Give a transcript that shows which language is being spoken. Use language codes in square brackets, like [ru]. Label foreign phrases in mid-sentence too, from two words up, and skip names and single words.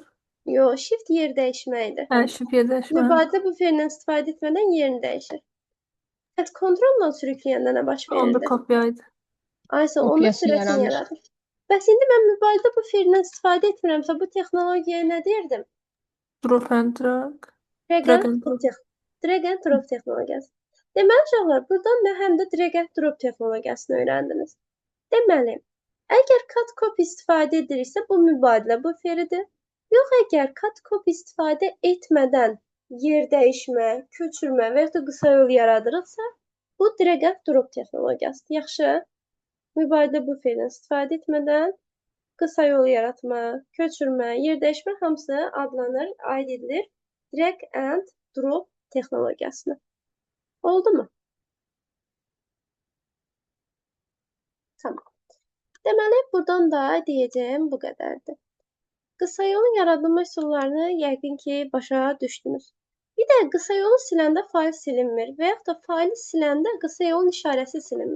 [az] Yox, Shift yer dəyişməkdir. [tr] Hə, şifre değişmez. [az] Mübadilə buferindən istifadə etmədən yerini dəyişir. Fəqət kontrolla sürükləyəndə nə baş Onda verirdi? kopyaydı. Aysa onda Kopyası sürətini yaranır. yaradır. Bəs indi mən mübadilə buferindən istifadə etmirəmsə, bu texnologiyaya nə deyirdim? [en] Drop and drag. Drag Drag and and drop. drag and drop [az] texnologiyası. Deməli uşaqlar, buradan da həm də [en] drag and drop [az] texnologiyasını öyrəndiniz. Deməli, əgər [en] cut copy [az] istifadə ediriksə, bu mübadilə buferidir. Yox, əgər [en] cut copy [az] istifadə etmədən yer dəyişmə, köçürmə və ya da qısa yol yaradırıqsa, bu [en] drag and drop [az] texnologiyasıdır. Yaxşı, mübadilə buferindən istifadə etmədən qısa yol yaratma, köçürmə, yer dəyişmə hamısı adlanır, aid edilir [en] drag and drop [az] texnologiyasına. Oldu mu? Tamam. Deməli, buradan da deyəcəyim bu qədərdir. Qısa yolun yaradılma üsullarını yəqin ki, başa düşdünüz. Bir də qısa yolu siləndə fail silinmir və yaxud da faili siləndə qısa yolun işarəsi silinmir.